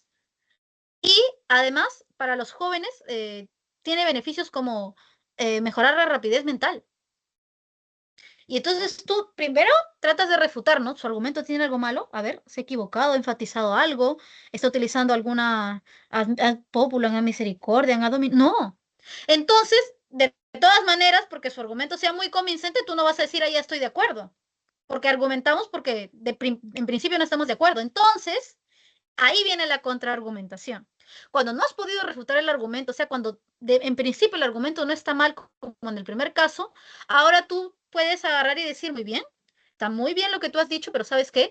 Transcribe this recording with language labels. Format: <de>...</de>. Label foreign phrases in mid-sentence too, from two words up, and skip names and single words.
<es>Y además, para los jóvenes, tiene beneficios como mejorar la rapidez mental. Y entonces tú primero tratas de refutar, ¿no? Su argumento tiene algo malo. A ver, se ha equivocado, ha enfatizado algo, está utilizando alguna</es> <la>ad populum, ad misericordia, ad hominem.</la> <es>No. Entonces, de todas maneras, porque su argumento sea muy convincente, tú no vas a decir, ahí ya estoy de acuerdo. Porque argumentamos porque en principio no estamos de acuerdo. Entonces, ahí viene la contraargumentación. Cuando no has podido refutar el argumento, o sea, cuando en principio el argumento no está mal como en el primer caso, ahora tú puedes agarrar y decir, muy bien, está muy bien lo que tú has dicho, pero ¿sabes qué?</es>